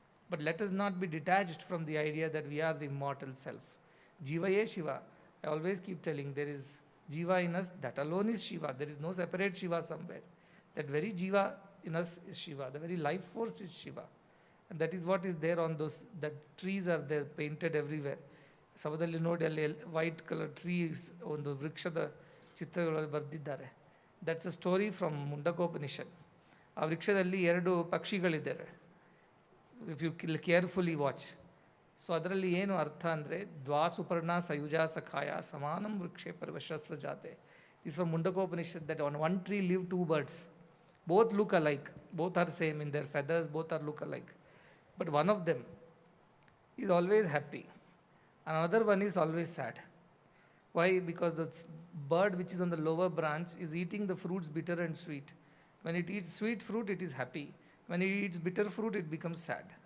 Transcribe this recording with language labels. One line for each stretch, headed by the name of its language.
English: But let us not be detached from the idea that we are the immortal self. Jiva ye Shiva. I always keep telling there is Jiva in us, that alone is Shiva. There is no separate Shiva somewhere. That very Jiva in us is Shiva. The very life force is Shiva. And that is what is there on those, that trees are there painted everywhere.
Kannada: ಸವದಲ್ಲಿ ನೋಡಿ ಅಲ್ಲಿ white colour trees ಒಂದು ವೃಕ್ಷದ ಚಿತ್ರಗಳು ಬರೆದಿದ್ದಾರೆ.
English: That's a story from Mundakopanishad.
Kannada: ಆ ವೃಕ್ಷದಲ್ಲಿ 2 ಪಕ್ಷಿಗಳಿದ್ದಾರೆ.
English: If you carefully watch.
Kannada: So ಅದರಲ್ಲಿ ಏನು ಅರ್ಥ ಅಂದರೆ,
Sanskrit: ದ್ವಾ Suparna ಸಯುಜ ಸಖಾಯ ಸಮಾನಂ ವೃಕ್ಷೆ ಪರ್ವಶಸ್ವ ಜಾತೆ.
English: This from Mundakopanishad, that on one tree live 2 birds. Both look alike, both are same in their feathers, both are look alike. But one of them is always happy, another one is always sad. Why? Because the bird which is on the lower branch is eating the fruits bitter and sweet. When it eats sweet fruit, it is happy. When it eats bitter fruit, it becomes sad.